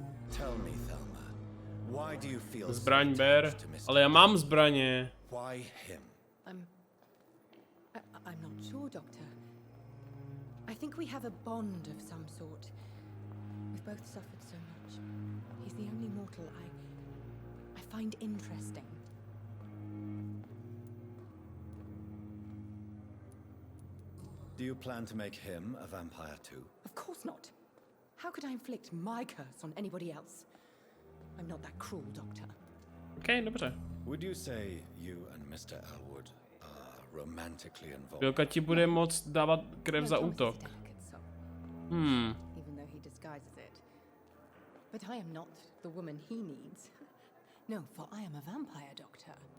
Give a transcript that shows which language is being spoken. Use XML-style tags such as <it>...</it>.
<en>Tell me, Thelma, why do you feel</en> <cs>Zbraň ber, ale já mám zbraně.</cs> <en>Why him? I'm not sure, Doctor. I think we have a bond of some sort. We've both suffered so much. He's the only mortal I find interesting. Do you plan to make him a vampire too? Of course not. How could I inflict my curse on anybody else? I'm not that cruel, Doctor.</en> <cs>Okay, dobře.</cs> <en>Would you say you and Mr. Elwood are romantically involved?</en> <cs>Pilka ti bude moct dávat krev za útok.</cs> <en>Even though he disguises it. But I am not the woman he needs. No, for I am a vampire, Doctor.</en>